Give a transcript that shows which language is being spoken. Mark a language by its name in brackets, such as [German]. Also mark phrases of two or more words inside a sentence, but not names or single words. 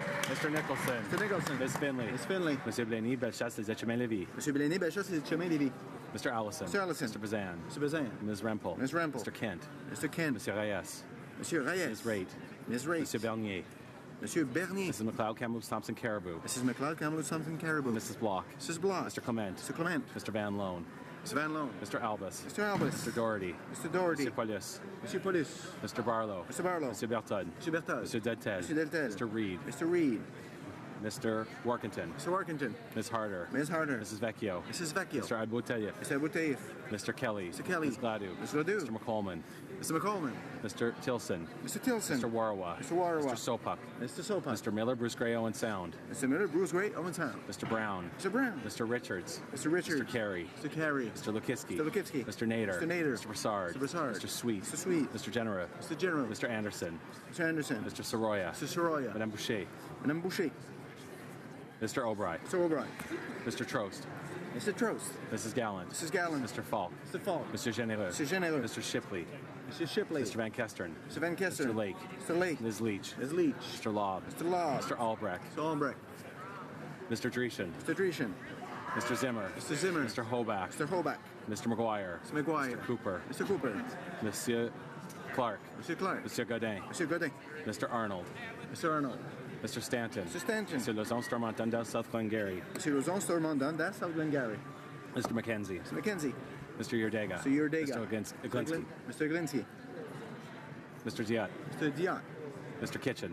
[English] Mr. Nicholson. Mr. Nicholson. Ms. Finley. Ms. Finley. [French] Monsieur Blaney, Bellechasse, des Etchemins-Lévis. Monsieur Blaney, Bellechasse, des Etchemins-Lévis. [English] Mr. Allison. Mr. Allison. Mr. Bazan. Mr. Bazan. Ms. Rempel. Ms. Rempel. Mr. Kent. Mr. Kent. [French] Monsieur Reyes. Monsieur Reyes. [English] Ms. Raitt. Ms. Raitt. [French] Monsieur Bernier. Monsieur Bernier. [English] Mrs. McLeod Kamloops Thompson Caribou. Mrs. McLeod Kamloops Thompson Caribou. Mrs. Block. Mrs. Block. Mr. Clement. Mr. Clement. Mr. Van Loan. Mr. Van Loan. Mr. Albus. Mr. Albus. Mr. Doherty. Mr. Doherty. Mr. Paulus. [French] Monsieur Paulus. [English] Mr. Barlow. Mr. Barlow. Mr. Berthold. Mr. Berthold. Mr. Deltel. Mr. Deltel. Mr. Reed. Mr. Reed. Mr. Workington. Mr. Workington. Ms. Harder. Ms. Harder. Mrs. Vecchio. Mrs. Vecchio. Mr. Aboutalif. Mr. Aboutalif. Mr. Kelly. Mr. Kelly. Ms. Gladue. Mr. Gladue. Mr. McColman. Mr. McColman. Mr. Tilson. Mr. Tilson. Mr. Warawa. Mr. Warawa. Mr. Sopuck. Mr. Sopuck. Mr. Miller, Bruce Gray, Owen Sound. Mr. Miller, Bruce Gray, Owen Sound. Mr. Brown. Mr. Brown. Mr. Richards. Mr. Richards. Mr. Carey. Mr. Carey. Mr. Lukitsky. Mr. Lukitsky. Mr. Nader. Mr. Nader. Mr. Broussard. Mr. Broussard. Mr. Sweet. Mr. Sweet. Mr. General. Mr. General. Mr. Anderson. Mr. Anderson. Mr. Soroya. Mr. Soroya. [French] Madame Boucher. Madame Boucher. [English] Mr. Albright. Mr. Albright. Mr. Trost. Mr. Trost. Mrs. Gallant. Mrs. Gallant. Mr. Falk. Mr. Falk. Mr. Genereux. Mr. Genereux. Mr. Shipley. Mr. Shipley. Mr. Van Kesteren. Mr. Van Kesteren. Mr. Lake. Mr. Lake. Ms. Leach. Ms. Leach. Mr. Lobb. Mr. Lobb. Mr. Albrecht. Mr. Albrecht. Mr. Dreeshen. Mr. Dreeshen. Mr. Zimmer. Mr. Zimmer. Mr. Hoback. Mr. Hoback. Mr. McGuire. Mr. McGuire. Mr. Cooper. Mr. Cooper. [French] Monsieur Clark. Monsieur Clark. Monsieur Godin. Monsieur Godin. [English] Mr. Arnold. Mr. Arnold. Mr. Stanton. Mr. Stanton. Mr. Lozon Stormont Dundas South Glengarry. Mr. Lozon Stormont Dundas South Glengarry. Mr. McKenzie. Mr. McKenzie. Mr. Yurdega. Mr. Yurdega. Mr. Glinsky. Mr. Glinsky. Mr. Diot. Mr. Diot. Mr. Kitchen.